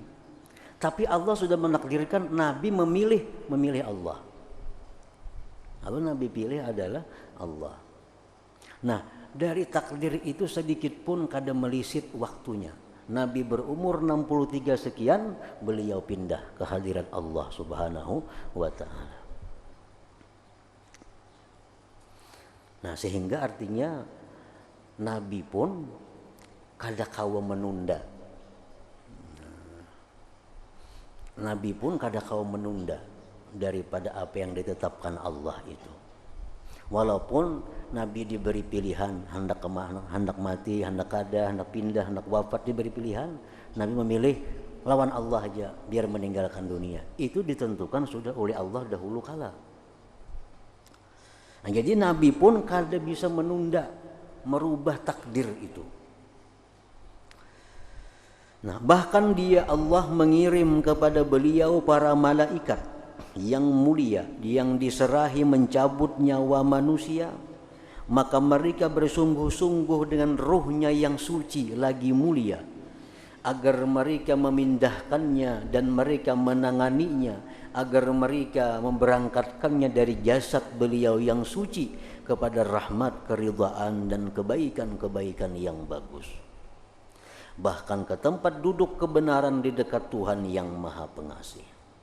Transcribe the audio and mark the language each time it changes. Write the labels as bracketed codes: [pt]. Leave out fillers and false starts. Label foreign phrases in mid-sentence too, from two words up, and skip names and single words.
[id] Tapi Allah sudah menakdirkan Nabi memilih Allah. Apa Nabi pilih adalah Allah. Nah, dari takdir itu sedikit pun kada melisit waktunya. Nabi berumur 63 sekian, beliau pindah ke hadirat Allah [ar] سبحانه وتعالى. [id] Nah, sehingga artinya Nabi pun kada kawa menunda. Nabi pun kada kawa menunda daripada apa yang ditetapkan Allah itu. Walaupun Nabi diberi pilihan, hendak mati, hendak kada, hendak pindah, hendak wafat, diberi pilihan, Nabi memilih lawan Allah aja biar meninggalkan dunia. Itu ditentukan sudah oleh Allah dahulu kala. Nah, jadi Nabi pun kada bisa menunda, merubah takdir itu. Nah, bahkan dia Allah mengirim kepada beliau para malaikat yang mulia, yang diserahi mencabut nyawa manusia, maka mereka bersungguh-sungguh dengan ruhnya yang suci lagi mulia, agar mereka memindahkannya dan mereka menanganinya, agar mereka memberangkatkannya dari jasad beliau yang suci kepada rahmat, keridhaan dan kebaikan-kebaikan yang bagus, bahkan ke tempat duduk kebenaran di dekat Tuhan yang Maha Pengasih.